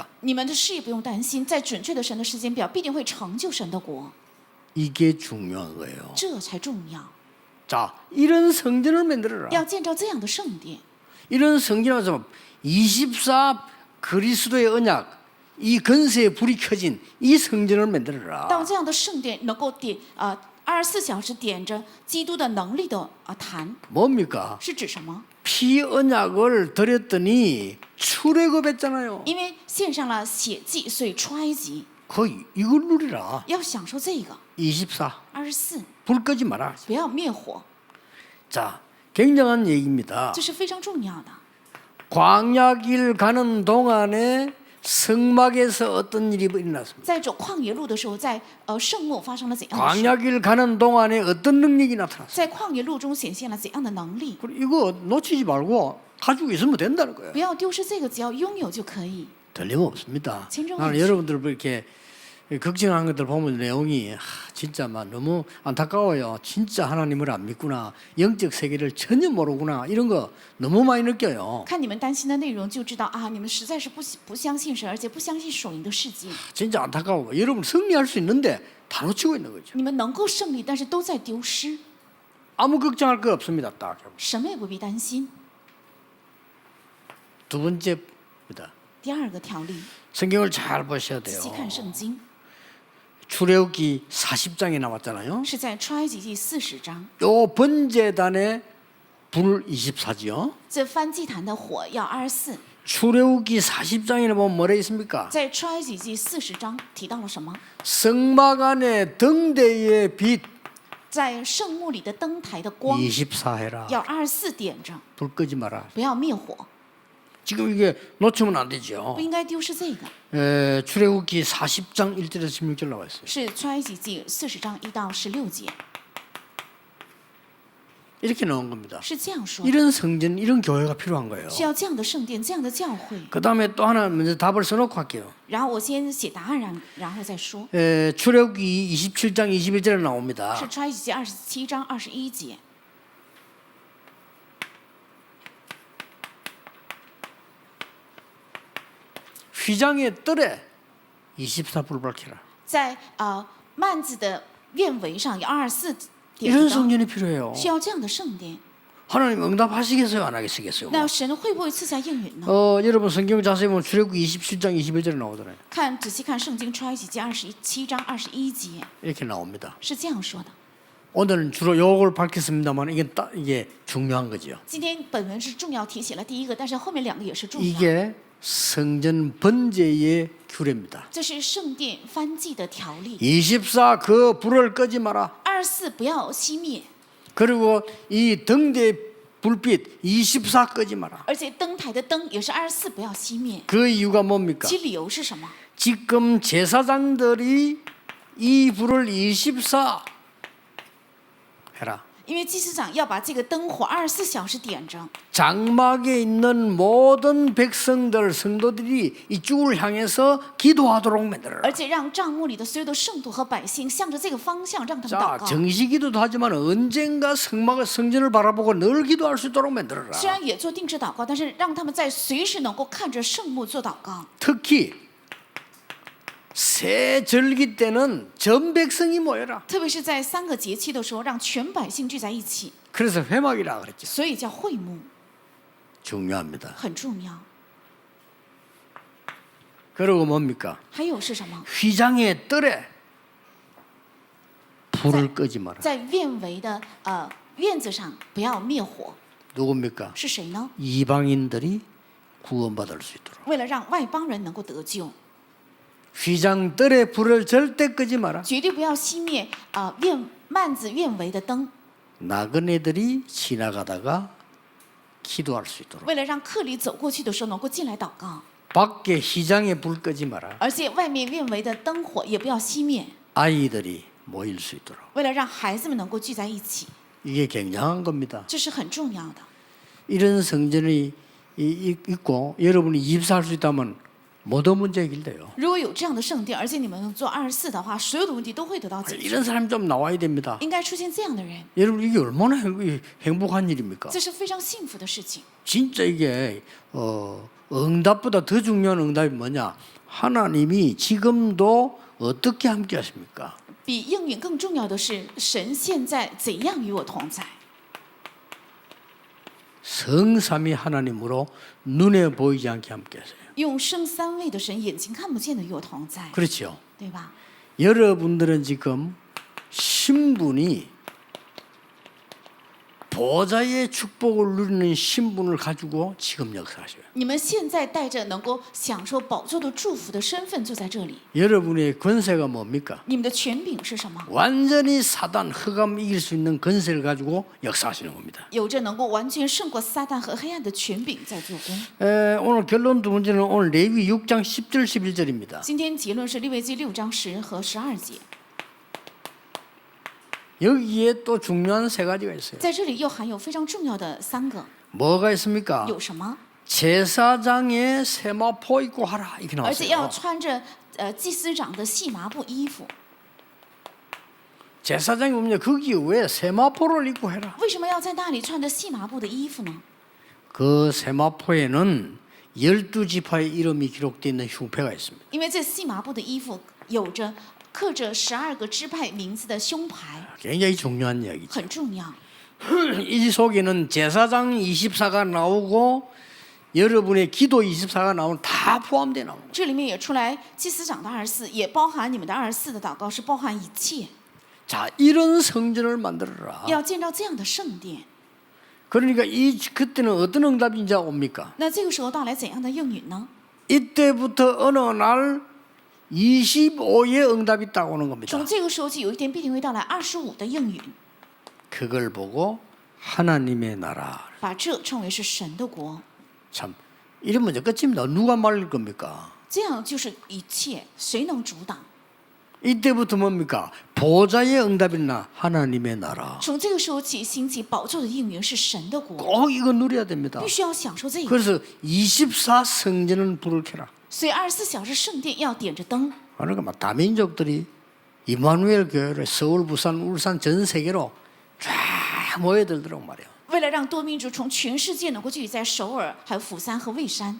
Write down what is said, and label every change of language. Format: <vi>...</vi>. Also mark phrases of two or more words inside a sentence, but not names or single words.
<zh>你们的事业不用担心，在准确的神的时间表，必定会成就神的国，</zh> <ko>이게 중요한 거예요.</ko> <zh>这才重要。</zh> <ko>자, 이런 성전을 만들어라.</ko> <zh>要建造这样的圣殿，</zh> <ko>이런 성전에서 24 그리스도의 언약, 이 건세의 불이 켜진 이 성전을 만들어라.</ko> <zh>到这样的圣殿能够点24小时点着基督的能力的坛，</zh> <ko>뭡니까?</ko> <zh>是指什么？</zh> <ko>피 언약을 드렸더니 출애굽했잖아요.</ko> <zh>因为献上了血祭，所以出埃及</zh> <ko>이걸 누리라.</ko> <zh>要享受这个</zh> <ko>24.</ko> <zh>24，</zh> <ko>불 끄지 마라.</ko> <zh>不要灭火，</zh> <ko>자, 굉장한 얘기입니다.</ko> <zh>这是非常重要的。</zh> <ko>광야길 가는 동안에 성막에서 어떤 일이 일어났습니다.</ko> <zh>在走旷野路的时候，在圣幕发生了怎样的事？</zh> <ko>광야길 가는 동안에 어떤 능력이 나타났어요.</ko> <zh>在旷野路中显现了怎样的能力？</zh> <ko>그리고 이거 놓치지 말고 가지고 있으면 된다는 거예요.</ko> <zh>不要丢失这个，只要拥有就可以。</zh> <ko>틀림없습니다. 진정하지. 나는 여러분들 이렇게 걱정하는 것들 보면 내용이 진짜 막 너무 안타까워요. 진짜 하나님을 안 믿구나. 영적 세계를 전혀 모르구나. 이런 거 너무 많이 느껴요.</ko> <zh>看你们担心的内容就知道啊，你们实在是不相信神，而且不相信属灵的世界。</zh> <ko>진짜 안타까워. 여러분 승리할 수 있는데 다 놓치고 있는 거죠.</ko> <zh>你们能够胜利，但是都在丢失，</zh> <ko>아무 걱정할 거 없습니다. 딱.</ko> <zh>什么也不必担心。</zh> <ko>두 번째입니다.</ko> <zh>第二个条例，</zh> <ko>성경을 잘 보셔야</ko> <zh>仔</zh> <ko>돼요.</ko> <zh>细看圣经，</zh> <ko>출애굽기 40장에 나왔잖아요.</ko> <zh>是在出埃及记40章。</zh> <ko>요 번제단에 불 24죠.</ko> <zh>这燔祭坛的火要24，</zh> <ko>출애굽기 40장에 보면 뭐라 있습니까?</ko> <zh>在出埃及记40章提到了什么？</zh> <ko>성막 안에 등대의 빛</ko> <zh>在圣幕里的灯台的光</zh> <ko>24해라.</ko> <zh>要24点着，</zh> <ko>불 끄지 마라.</ko> <zh>不要灭火，</zh> <ko>지금 이게 놓치면 안 되죠.</ko> <zh>不应该丢失这个。</zh> <ko>출애굽기 40장 1절에서 16절 나와 있어요.</ko> <zh>是出埃及记40章1到16节，</zh> <ko>이렇게 나온 겁니다.</ko> <zh>是这样说的。</zh> <ko>이런 성전, 이런 교회가 필요한 거예요.</ko> <zh>需要这样的圣殿，这样的教会。</zh> <ko>그 다음에 또 하나 먼저 답을 써놓고 할게요.</ko> <zh>然后我先写答案，然后再说。</zh> <ko>출애굽기 27장 21절에 나옵니다.</ko> <zh>是出埃及记27章21节。</zh> <ko>휘장의 뜰에 24불 밝혀라.</ko> <zh>在幔子的院围上有24点</zh> <ko>이런</ko> <zh>灯，</zh> <ko>성전이 필요해요.</ko> <zh>需要这样的圣殿。</zh> <ko>하나님 응답하시겠어요? 안 하시겠어요?</ko> <zh>那神会不会赐下应允呢？</zh> <ko>여러분 성경 자세히 보면 출애굽기 27장 21절에 나오잖아요.</ko> <zh>仔细看圣经出埃及记27章21节，</zh> <ko>이렇게 나옵니다.</ko> <zh>是这样说的。</zh> <ko>오늘은 주로 요걸 밝혔습니다만 이게 중요한 거죠.</ko> <zh>今天本文是重要提起了第一个，但是后面两个也是重要。</zh> <ko>이게 성전 번제의 규례입니다.</ko> <zh>这是圣殿燔祭的条例。</zh> <ko>24 그 불을 끄지 마라.</ko> <zh>24 不要熄灭，</zh> <ko>그리고 이 등대 불빛 24 끄지 마라.</ko> <zh>而且灯台的灯也是24不要熄灭。</zh> <ko>그 이유가 뭡니까?</ko> <zh>其理由是什么？</zh> <ko>지금 제사장들이 이 불을 24 해라.</ko> <zh>因为祭司长要把这个灯火24小时点着，</zh> <ko>장막에 있는 모든 백성들 성도들이 이쪽을 향해서 기도하도록 만들어라.</ko> <zh>而且让帐幕里的所有的圣徒和百姓向着这个方向让他们</zh> <ko>자,</ko> <zh>祷告。</zh> <ko>정식기도도 하지만 언젠가 성전을 바라보고 늘 기도할 수 있도록 만들어라.</ko> <zh>虽然也做定制祷告，但是让他们在随时能够看着圣幕做祷告。</zh> <ko>특히 새 절기 때는 전 백성이 모여라.</ko> <zh>特别是在3个节期的时候，让全百姓聚在一起，</zh> <ko>그래서 회막이라 그랬죠.</ko> <zh>所以叫会幕，</zh> <ko>중요합니다.</ko> <zh>很重要。</zh> <ko>그리고 뭡니까?</ko> <zh>还有是什么？</zh> <ko>휘장의 뜰에 불을 끄지 마라.</ko> <zh>在院围的院子上不要灭火，</zh> <ko>누굽니까?</ko> <zh>是谁呢？</zh> <ko>이방인들이 구원받을 수 있도록.</ko> <zh>为了让外邦人能够得救，</zh> <ko>휘장 뜰에 불을 절대 끄지 마라.</ko> <zh>绝对不要熄灭幔子院围的灯，</zh> <ko>나그네들이 지나가다가 기도할 수 있도록.</ko> <zh>为了让客里走过去的时候能够进来祷告，</zh> <ko>밖에 휘장에 불 끄지 마라.</ko> <zh>而且外面院围的灯火也不要熄灭，</zh> <ko>아이들이 모일 수 있도록.</ko> <zh>为了让孩子们能够聚在一起，</zh> <ko>이게 굉장한 겁니다.</ko> <zh>这是很重要的。</zh> <ko>이런 성전이 있고 여러분이 24할 수 있다면 모든 문제 해결돼요.</ko> <zh>如果有这样的圣殿，而且你们能做24的话，所有的问题都会得到解决。</zh> <ko>이런 사람이 좀 나와야 됩니다.</ko> <zh>应该出现这样的人，</zh> <ko>여러분 이게 얼마나 행복한 일입니까?</ko> <zh>这是非常幸福的事情。</zh> <ko>진짜 이게 응답보다 더 중요한 응답이 뭐냐? 하나님이 지금도 어떻게 함께 하십니까?</ko> <zh>比应允更重要的是，神现在怎样与我同在？</zh> <ko>성삼위 하나님으로 눈에 보이지 않게 함께 하세요.</ko> <zh>用圣三位的神眼睛看不见的与我同在，</zh> <ko>그렇죠.</ko> <zh>对吧？</zh> <ko>여러분들은 지금 신분이 보좌의 축복을 누리는 신분을 가지고 지금 역사하셔요.</ko> <zh>你们现在带着能够享受宝座的祝福的身份坐在这里，</zh> <ko>여러분의 권세가 뭡니까?</ko> <zh>你们的权柄是什么？</zh> <ko>완전히 사단 흑암 이길 수 있는 권세를 가지고 역사하시는 겁니다.</ko> <zh>有着能够完全胜过撒旦和黑暗的权柄在做工。</zh> <ko>오늘 결론 두 번째는 오늘 레위 6장 10절 11절입니다.</ko> <zh>今天结论是利未记6章10和12节，</zh> <ko>여기에 또 중요한 세 가지가 있어요.</ko> <zh>在这里又含有非常重要的3个，</zh> <ko>뭐가 있습니까?</ko> <zh>有什么？</zh> <ko>제사장의 세마포 입고 하라 이렇게</ko> <zh>而且要</zh> <ko>나왔어요.</ko> <zh>穿着祭司长的细麻布衣服。</zh> <ko>제사장이 보면 거기 왜 세마포를 입고 해라?</ko> <zh>为什么要在那里穿着细麻布的衣服呢？</zh> <ko>그 세마포에는 12지파의 이름이 기록되어 있는 흉패가 있습니다.</ko> <zh>因为这细麻布的衣服有着刻着12个支派名字的胸牌，</zh> <ko>굉장히 중요한 이야기죠.</ko> <zh>很重要。</zh> <ko>이 속에는 제사장 24가 나오고 여러분의 기도 24가 나오면 다 포함되어 나옵니다.</ko> <zh>这里面也出来祭司长的24，也包含你们的24的祷告，是包含一切。</zh> <ko>자, 이런 성전을 만들어라.</ko> <zh>要建造这样的圣殿，</zh> <ko>그러니까 그때는 어떤 응답이 이제 옵니까?</ko> <zh>那这个时候到来怎样的应允呢？</zh> <ko>이때부터 어느 날 25의 응답이 딱 오는 겁니다.</ko> <zh>从这个时候起，有一天必定会到来25的应允，</zh> <ko>그걸 보고 하나님의 나라.</ko> <zh>把这称为是神的国。</zh> <ko>참 이러면 이제 끝입니다. 누가 말릴 겁니까?</ko> <zh>这样就是一切，谁能阻挡？</zh> <ko>이때부터 뭡니까? 보좌의 응답이나 하나님의 나라.</ko> <zh>从这个时候起，兴起宝座的应允是神的国，</zh> <ko>꼭 이거 누려야 됩니다.</ko> <zh>必须要享受这个。</zh> <ko>그래서 24 성전은 불을 켜라.</ko> <zh>所以24小时圣殿要点着灯，</zh> <ko>그러니까 막 다민족들이 이마누엘 교회를 서울, 부산, 울산 전 세계로 쫙 모여들도록 말이에요.</ko> <zh>为了让多民族从全世界能够聚集在首尔、还有釜山和蔚山，</zh>